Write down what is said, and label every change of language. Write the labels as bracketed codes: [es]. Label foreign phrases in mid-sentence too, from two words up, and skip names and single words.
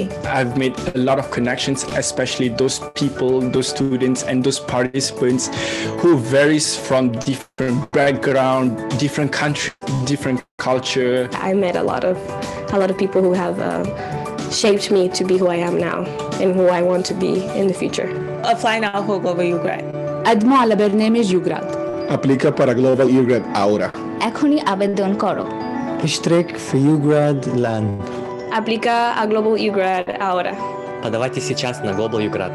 [en] I've made a lot of connections, especially those people, those students, and those participants who varies from different background, different country, different culture. I met a lot of people who have shaped me to be who I am now and who I want to be in the future. Apply now for Global UGrad. [ar] قدموا على برنامج يوجراد. [es] Aplica para Global YouGrad ahora. [bn] এখনই আবেদন করো। [ar] اشترك في YouGrad Land. [es] Aplica a Global YouGrad ahora. [ru] Подавайте сейчас на Global YouGrad.